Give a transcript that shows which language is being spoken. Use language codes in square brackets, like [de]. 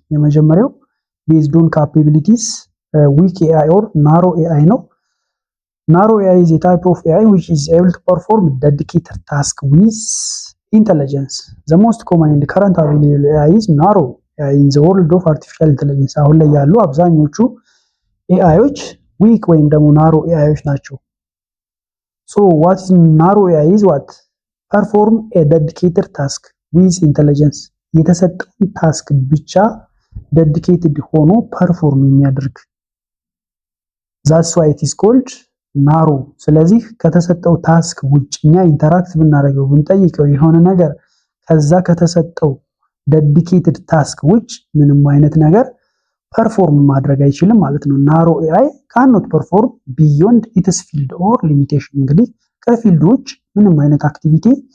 [en] የመጀመሪያው based on capabilities, weak AI or narrow AI ነው። Narrow AI is a type of AI which is able to perform dedicated task with intelligence. The most common and current available AI is narrow AI in the world of artificial intelligence. [am] አሁን ላይ ያሉ አብዛኞቹ ኤአይዎች ዊክ ወይም ደግሞ ናሮ ኤአይዎች ናቸው። [en] So what is narrow AI is what? Perform a dedicated task with intelligence. [am] የተሰጠውን ታስክ ብቻ dedicated ሆኖ ፐርፎርም የሚያደርግ [en] that's why it is called narrow። [am] ስለዚህ ከተሰጠው ታስክ ውጭ እኛ ኢንተራክት ብናደርገው ብንጠይቀው የሆነ ነገር ከዛ ከተሰጠው dedicated ታስክ ውጭ ምንም አይነት ነገር ፐርፎርም ማድረግ አይችልም ማለት ነው። ናሮ ኤአይ [en] cannot perform beyond its field or limitation። [am] እንግዲህ ከፊልድ ውጭ ምንም አይነት አክቲቪቲ